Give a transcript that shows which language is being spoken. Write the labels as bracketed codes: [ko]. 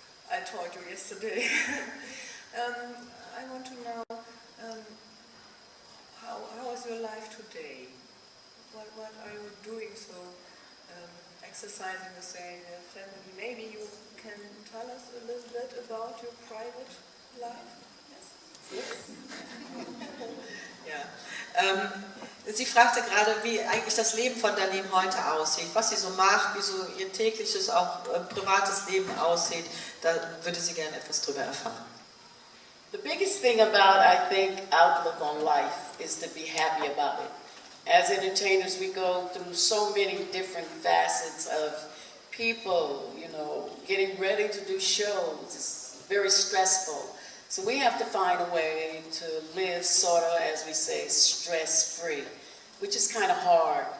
[en] I told you yesterday. I want to know how is your life today? What are you doing? So exercising the same family. Maybe you can tell us a little bit about your private life. Yes. Ja. [de] Sie fragte gerade, wie eigentlich das Leben von Darlene heute aussieht, was sie so macht, wie so ihr tägliches, auch privates Leben aussieht. Da würde sie gerne etwas drüber erfahren. [en] The biggest thing about, I think, outlook on life is to be happy about it. As entertainers, we go through so many different facets of people, you know, getting ready to do shows. It's very stressful. So we have to find a way to live sort of, as we say, stress-free, which is kind of hard.